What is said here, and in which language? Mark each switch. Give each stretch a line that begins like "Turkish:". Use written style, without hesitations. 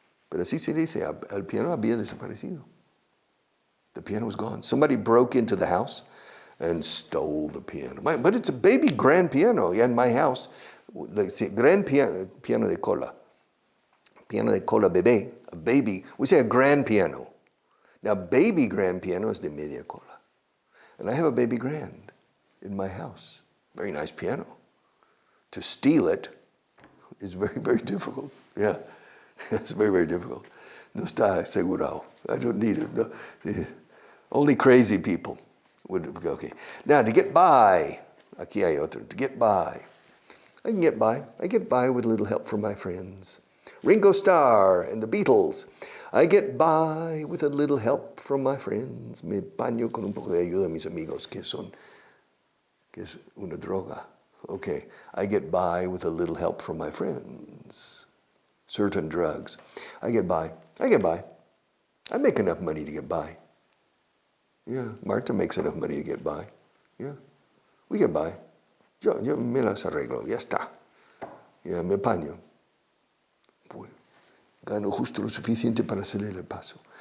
Spanish: Pero así se dice, el piano había desaparecido.
English: The piano was gone. Somebody broke into the house and stole the piano. But it's a baby grand piano. Yeah, in my house, grand piano de cola.
Spanish: Piano de cola bebé,
English: a baby. We say a grand piano. Now, baby grand piano is
Spanish: de media cola.
English: And I have a baby grand in my house. Very nice piano. To steal it is very, very difficult. Yeah, it's very, very difficult.
Spanish: No está asegurado.
English: I don't need it. No. Only crazy people would, okay. Now, to get by,
Spanish: aquí hay otro,
English: to get by. I can get by. I get by with a little help from my friends. Ringo Starr and the Beatles. I get by with a little help from my friends.
Spanish: Me baño con un poco de ayuda a mis amigos, que es una droga.
English: Okay, I get by with a little help from my friends. Certain drugs. I get by. I make enough money to get by. Yeah, Marta makes enough money to get by. Yeah, we get by.
Spanish: Yo me las arreglo, ya está.
English: Yeah,
Spanish: me paño. Pues, gano justo lo suficiente para hacerle el paso.